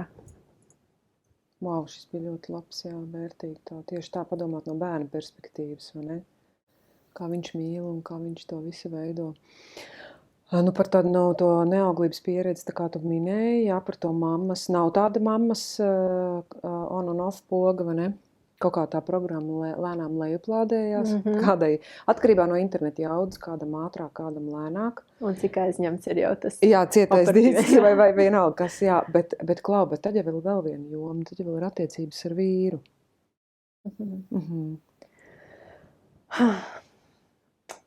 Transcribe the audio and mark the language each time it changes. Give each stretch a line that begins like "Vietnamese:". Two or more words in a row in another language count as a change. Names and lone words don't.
Latvian: Wow, šis bija ļoti labs, vērtīgi tā. Tieši tā padomāt no bērna perspektīvas, vai ne? Kā viņš mīl un kā viņš to visu veido. Par tādu to neauglības pieredzi, tā kā tu minēji, par to mammas. Nav tāda mammas
English: on and off
Latvian: poga, vai ne? Kaut kā tā programma lēnām lejuplādējās. Kādai, atkarībā no interneta jaudas, kādam ātrāk, kādam lēnāk. Un cik aizņemts ir jau tas. Jā, cietais dīdis vai vienalga kas, bet tad jau vēl viena joma, tad jau ir attiecības ar vīru.